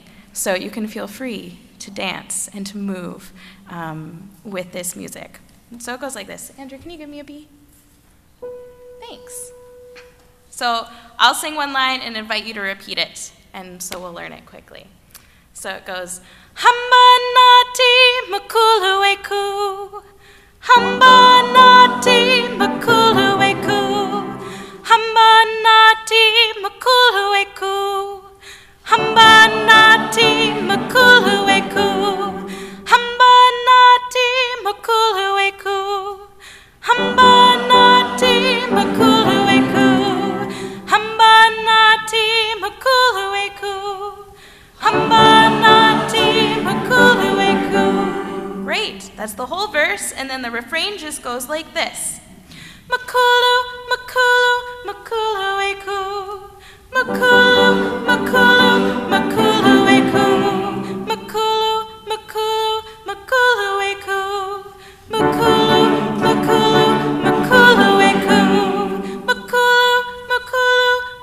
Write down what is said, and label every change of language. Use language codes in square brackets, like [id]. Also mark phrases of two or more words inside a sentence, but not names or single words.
[en] So you can feel free to dance and to move with this music. And so it goes like this. Andrew, can you give me a B? Thanks. So I'll sing one line and invite you to repeat it, and so we'll learn it quickly. So it goes, [zu] Hamba Nati Makuluweku, Hamba Nati Makuluweku, Hamba Nati Makuluweku, Hamba Nati Makuluweku, Hamba Nati Makuluweku, Hamba Nati Makuluweku. Hamba Nati Makuluweku, Hamba Nati Makuluweku. [en] Great, that's the whole verse, and then the refrain just goes like this. [zu] Makulu, Makulu, Makuluweku, Makulu, Makulu, Makuluweku, Makulu, Makulu, Makuluweku, Makulu, Makulu, Makuluweku, Makulu, Makulu,